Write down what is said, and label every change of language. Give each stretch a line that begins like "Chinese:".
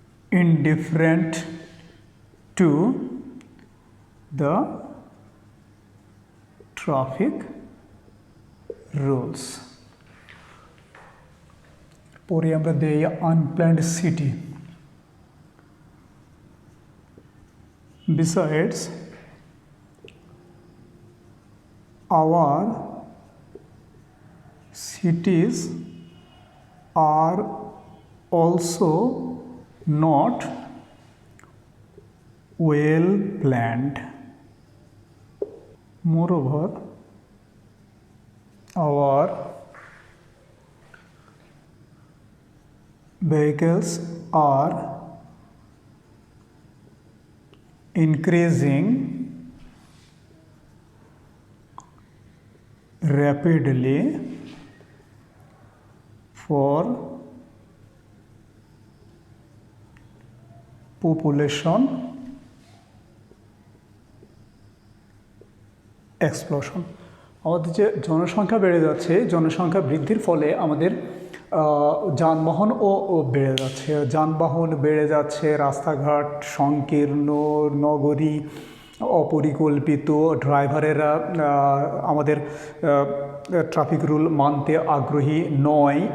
English: indifferent to the traffic rules.
Bangla: পরে আমরা দেই
English: unplanned city. Besides, our cities are also not well planned. Moreover, our vehicles are increasing rapidly for population explosion.
Bangla: আমাদের যে জনসংখ্যা বেড়ে যাচ্ছে, জনসংখ্যা বৃদ্ধির ফলে আমাদের যানবাহনও বেড়ে যাচ্ছে। যানবাহন বেড়ে যাচ্ছে, রাস্তাঘাট সংকীর্ণ, নগরী অপরিকল্পিত, ড্রাইভারেরা আমাদের ট্রাফিক রুল মানতে আগ্রহী নয়।